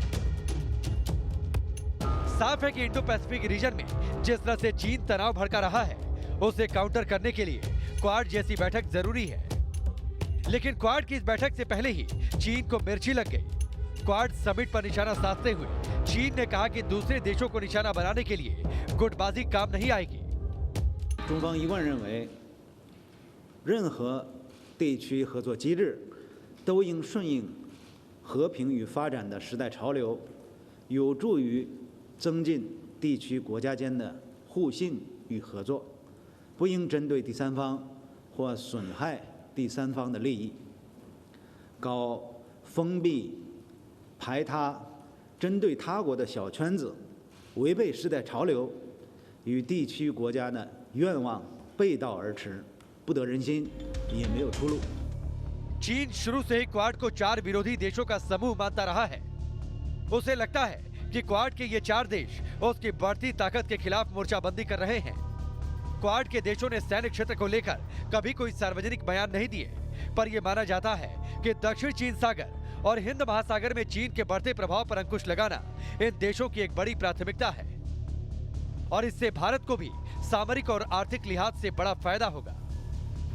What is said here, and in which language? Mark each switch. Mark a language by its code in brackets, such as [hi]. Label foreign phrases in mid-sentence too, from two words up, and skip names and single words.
[hi] साफ है कि इंडो पैसिफिक रीजन में जिस तरह से चीन तनाव भड़का रहा है, उसे काउंटर करने के लिए क्वाड जैसी बैठक जरूरी है। लेकिन क्वाड की इस बैठक से पहले ही चीन को मिर्ची लग गई। क्वाड समिट पर निशाना साधते हुए चीन ने कहा कि दूसरे देशों को निशाना बनाने के लिए गुटबाजी काम नहीं आएगी। [zh] 中方一贯认为，任何地区合作机制都应顺应和平与发展的时代潮流，有助于增进地区国家间的互信与合作，不应针对第三方或损害第三方的利益，搞封闭、排他、针对他国的小圈子，违背时代潮流，与地区国家的愿望背道而驰，不得人心，也没有出路。 [hi] चीन शुरू से ही क्वाड को 4 विरोधी देशों का समूह मानता रहा है। उसे लगता है कि क्वाड के ये 4 देश उसकी बढ़ती ताकत के खिलाफ मोर्चाबंदी कर रहे हैं। क्वाड के देशों ने सैन्य क्षेत्र को लेकर कभी कोई सार्वजनिक बयान नहीं दिए, पर यह माना जाता है कि दक्षिण चीन सागर और हिंद महासागर में चीन के बढ़ते प्रभाव पर अंकुश लगाना इन देशों की एक बड़ी प्राथमिकता है और इससे भारत को भी सामरिक और आर्थिक लिहाज से बड़ा फायदा होगा।